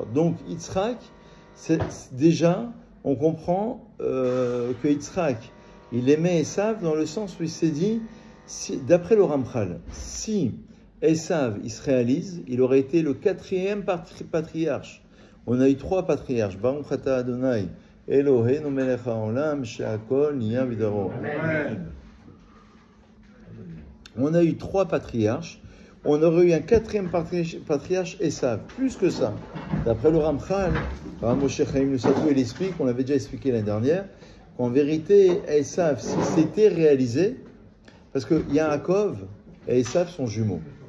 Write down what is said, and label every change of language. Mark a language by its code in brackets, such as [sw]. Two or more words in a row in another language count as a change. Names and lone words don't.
[fr] Donc Yitzhak, déjà, on comprend que Yitzhak, il aimait Esav dans le sens où il s'est dit, d'après le Ramchal, si Esav, il se réalise, il aurait été le 4e patriarche. On a eu 3 patriarches. [he] ברוך אתה אדוני, אלוהינו מלך העולם, שהכל נהיה בדברו. [fr] On a eu 3 patriarches. On aurait eu un 4e patriarche, Esav. Plus que ça. D'après le Ramchal, Moshe Chaim Lusatou, il explique, on l'avait déjà expliqué l'année dernière, qu'en vérité, Esav, si c'était réalisé, parce que Yaakov et Esav sont jumeaux.